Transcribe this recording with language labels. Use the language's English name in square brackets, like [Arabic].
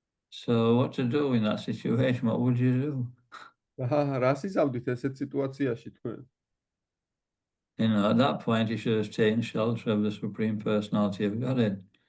[English] So what to do in that situation? What would you do? [Georgian] რას იზავდით ესეთ სიტუაციაში თქვენ? [English] At that point, he should have taken shelter of the Supreme Personality of Godhead.